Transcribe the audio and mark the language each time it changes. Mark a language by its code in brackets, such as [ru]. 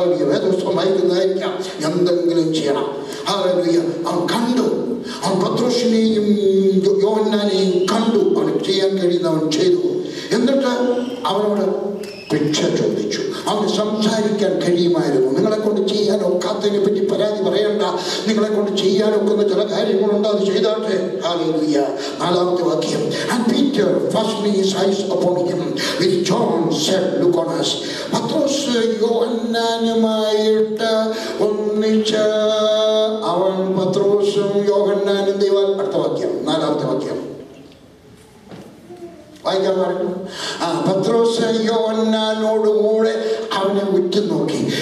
[ml] വേദപുസ്തകം വായിക്കുന്നതായിരിക്കാം, എന്തെങ്കിലും ചെയ്യണം. അവൻ കണ്ടു, അവൻ പത്രോസിനെയും യോഹന്നാനെയും കണ്ടു. അവന് ചെയ്യാൻ കഴിയുന്നവൻ ചെയ്തു. എന്നിട്ട് അവനോട് ഭിക്ഷ ചോദിച്ചു. അവന് സംസാരിക്കാൻ കഴിയുമായിരുന്നു. നിങ്ങളെ കൊണ്ട് ചെയ്യാൻ ഒക്കാത്തതിനെ പറ്റി പരാതി പറയണ്ട. നിങ്ങളെ കൊണ്ട് ചെയ്യാനൊക്കുന്ന ചില കാര്യങ്ങളുണ്ട്, അത് ചെയ്താട്ടെ. ഹല്ലേലൂയ. 4ാമത്തെ വാക്യം. [en] And Peter fastening his eyes upon him with John said, Look on us. [ml] പത്രോസ് യോഹന്നാനുമായിട്ട് ഒന്നിച്ച് അവൻ പത്രോസും യോഹന്നാനും ദൈവം. അടുത്ത വാക്യം 4ാമത്തെ വാക്യം വായിക്കാൻ പറഞ്ഞു. പത്രോസ് യോഹന്നാനോടുകൂടെ അവനെ ഉറ്റുനോക്കി.